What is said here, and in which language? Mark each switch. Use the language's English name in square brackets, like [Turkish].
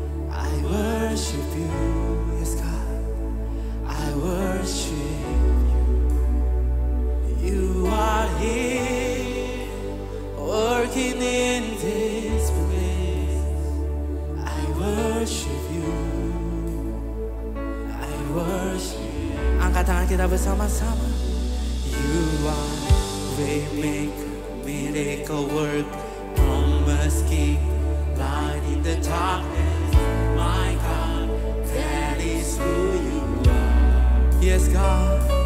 [English] I worship you. Yes, God. I worship you. You are here, working in this place. I worship you. I worship. [Indonesian] Angkat tangan kita bersama-sama. [English] You are waymaker, miracle work, promise keep, light in the darkness. My God, that is who you are. Yes, God.